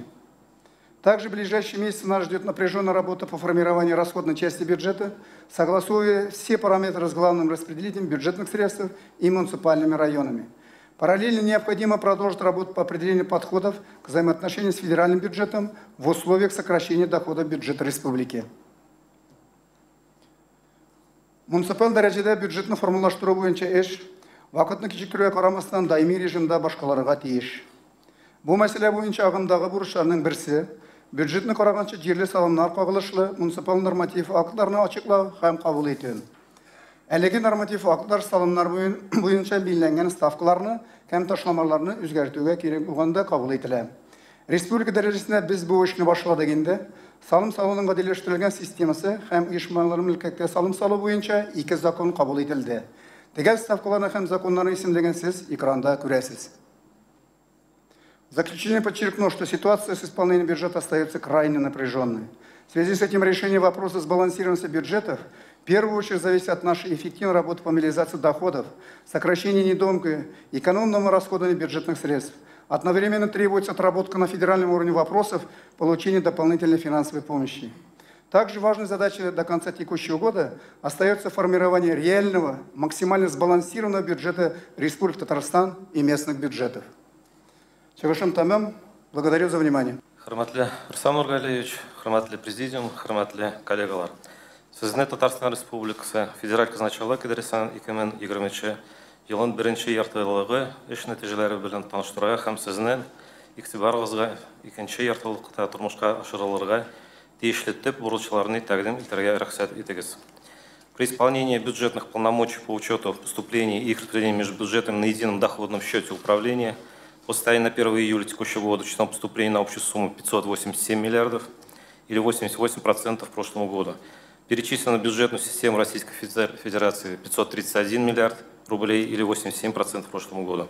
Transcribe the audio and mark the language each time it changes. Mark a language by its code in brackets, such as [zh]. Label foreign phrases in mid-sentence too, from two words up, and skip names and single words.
[ru] Также в ближайшие месяцы нас ждет напряженная работа по формированию расходной части бюджета, согласуя все параметры с главным распределителем бюджетных средств и муниципальными районами. Параллельно необходимо продолжить работу по определению подходов к взаимоотношениям с федеральным бюджетом в условиях сокращения доходов бюджета республики. [tt] Муниципаль дәрәҗәдә бюджетны формалаштыру буенча эш вакытны кичектерүгә карамастан даими режимда башкаларга тиеш. Бу мәсьәлә буенча агымдагы бурычларның берсе бюджетны караганчы җирле салымнар кагылышлы муниципаль норматив актларны ачыклау һәм кабул итү. Әлеге норматив актлар салымнар буенча билгеләнгән ставкаларны һәм ташламаларны үзгәртүгә кирәк булганда кабул ителә. Республика дәрәҗәсендә без бу эшне башладык инде. Салым салуның гадиләштерелгән системасы һәм оешмалар мөлкәткә салым салу буенча 2 закон кабул ителде. Тегәл ставкаларны һәм законнарны исемлеген сез экранда күрәсез. [ru] В заключение подчеркну, что ситуация с исполнением бюджета остается крайне напряженной. В связи с этим решение вопроса сбалансированности бюджетов в первую очередь зависит от нашей эффективной работы по мобилизации доходов, сокращению недомка, экономному расходованию бюджетных средств. Одновременно требуется отработка на федеральном уровне вопросов получения дополнительной финансовой помощи. Также важной задачей до конца текущего года остается формирование реального, максимально сбалансированного бюджета Республики Татарстан и местных бюджетов. [tt] Чыгышым тамам. [ru] Благодарю за внимание. [tt] Хурматлы Руслан Нургалиевич, хурматлы президиум, хурматлы коллегалар. Сізне Татарстан Республикасы Федераль казначылык идарәсенең 2020 елның беренче яртылыгы эш нәтиҗәләре белән таныштырырга һәм сезнең игътибарыгызга икенче яртылыкта тормышка ашырылырга тиешле төп бурычларны тәкъдим итәргә рөхсәт итегез. [ru] При исполнении бюджетных полномочий по учету поступлений и их распределению между бюджетом на едином доходном счете управления по состоянию на 1 июля текущего года числом поступлений на общую сумму 587 миллиардов или 88% прошлому году. Перечислено в бюджетную систему Российской Федерации 531 миллиард рублей или 87% прошлому году.